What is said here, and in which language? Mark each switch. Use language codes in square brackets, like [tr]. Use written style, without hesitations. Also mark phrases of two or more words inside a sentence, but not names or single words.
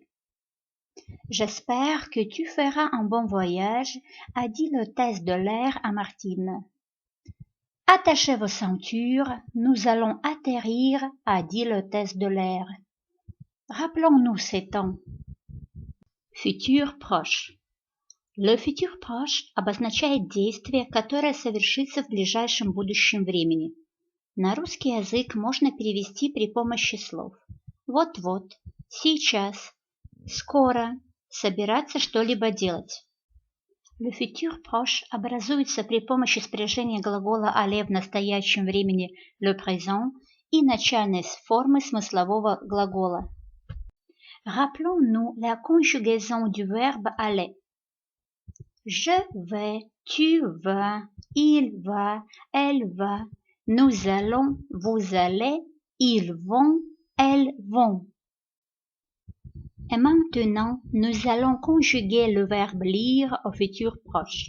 [fr] J'espère que tu feras un bon voyage, a dit l'hôtesse de l'air à Martine. Attachez vos ceintures, nous allons atterrir, a dit l'hôtesse de l'air. Rappelons-nous ces temps. Futur proche. Le futur proche [ru] обозначает действие, которое совершится в ближайшем будущем времени. На русский язык можно перевести при помощи слов вот-вот, сейчас, скоро, собираться что-либо делать. [fr] Le futur proche [ru] образуется при помощи спряжения глагола aller в настоящем времени [fr] le présent [ru] и начальной формы смыслового глагола. [fr] Rappelons-nous la conjugaison du verbe aller. Je vais, tu vas, il va, elle va, nous allons, vous allez, ils vont, elles vont. Et maintenant, nous allons conjuguer le verbe lire au futur proche.